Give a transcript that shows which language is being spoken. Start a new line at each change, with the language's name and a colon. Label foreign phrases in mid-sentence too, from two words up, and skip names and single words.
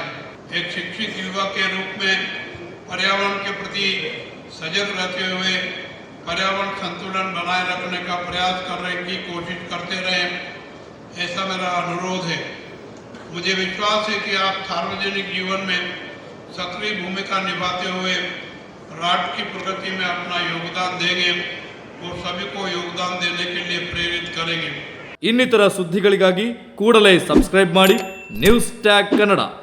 Hindi: एक शिक्षित युवा के रूप में पर्यावरण के प्रति सजग रहते हुए पर्यावरण संतुलन बनाए रखने का प्रयास करने की कोशिश करते रहें, ऐसा मेरा अनुरोध है। मुझे विश्वास है कि आप सार्वजनिक जीवन में सक्रिय भूमिका निभाते हुए राष्ट्र की प्रगति में अपना योगदान देंगे और सभी को योगदान देने के लिए प्रेरित करेंगे।
Kannada: ಇನ್ನಿತರ ಸುದ್ದಿಗಳಿಗಾಗಿ ಕೂಡಲೇ ಸಬ್ಸ್ಕ್ರೈಬ್ ಮಾಡಿ ನ್ಯೂಸ್ ಟ್ಯಾಗ್ ಕನ್ನಡ।